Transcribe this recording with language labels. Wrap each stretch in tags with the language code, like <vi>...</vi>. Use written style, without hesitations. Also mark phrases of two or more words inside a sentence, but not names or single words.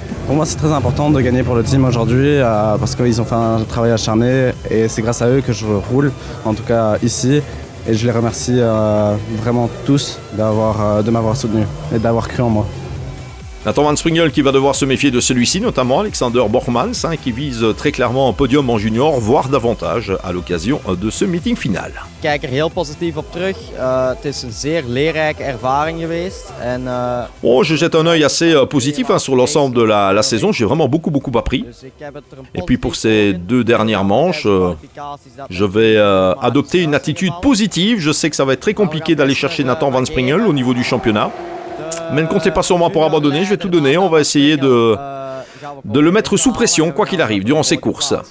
<fr>Pour moi, c'est très important de gagner pour le team aujourd'hui parce qu'ils ont fait un travail acharné et c'est grâce à eux que je roule, en tout cas ici. Et je les remercie vraiment tous de m'avoir soutenu et d'avoir cru en moi. Nathan Van Springel qui va devoir se méfier de celui-ci, notamment Alexander Bormans, qui vise très clairement un podium en junior, voire davantage à l'occasion de ce meeting final.</fr> <nl>Ik kijk er heel positief op terug. Het is een zeer leerrijke ervaring geweest.</nl> <fr>Je jette un œil assez positif sur l'ensemble de la saison. J'ai vraiment beaucoup appris. Et puis pour ces 2 dernières manches, je vais adopter une attitude positive. Je sais que ça va être très compliqué d'aller chercher Nathan Van Springel au niveau du championnat. Mais ne comptez pas sur moi pour abandonner, je vais tout donner. On va essayer de le mettre sous pression, quoi qu'il arrive, durant ces courses.</fr>